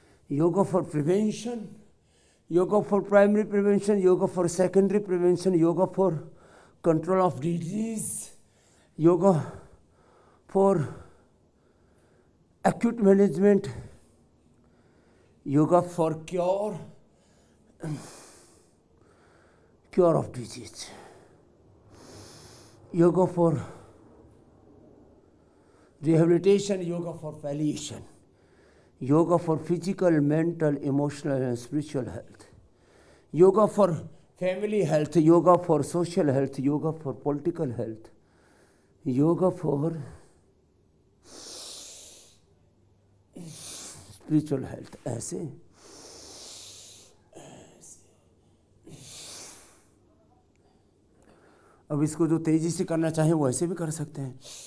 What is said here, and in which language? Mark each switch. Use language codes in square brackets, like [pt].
[en] Yoga for prevention, yoga for primary prevention, yoga for secondary prevention, yoga for control of disease, yoga for acute management, yoga for cure of disease, yoga for rehabilitation, yoga for palliation, yoga for physical, mental, emotional and spiritual health, yoga for family health, yoga for social health, yoga for political health, yoga for spiritual health. [hi] ऐसे अब इसको जो तेजी से करना चाहे वो ऐसे भी कर सकते हैं।